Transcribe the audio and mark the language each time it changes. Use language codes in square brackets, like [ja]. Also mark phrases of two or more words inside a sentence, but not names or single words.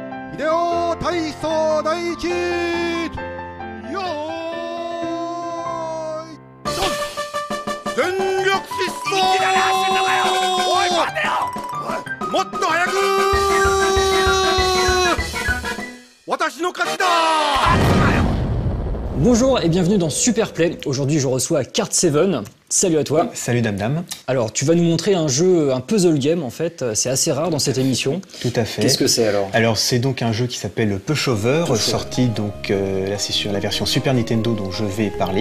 [ja] 秀夫体操第一よーいドン全力疾走おい待てよもっと早く私の勝ちだ。 [fr] Bonjour et bienvenue dans Superplay. Aujourd'hui je reçois Cart7. Salut à toi. Salut Dame Dame. Alors tu vas nous montrer un jeu, un [en] puzzle game [fr] en fait. C'est assez rare dans cette émission. Tout à fait. Qu'est-ce que c'est alors? Alors c'est donc un jeu qui s'appelle Pushover, sorti donc là c'est sur la version Super Nintendo dont je vais parler.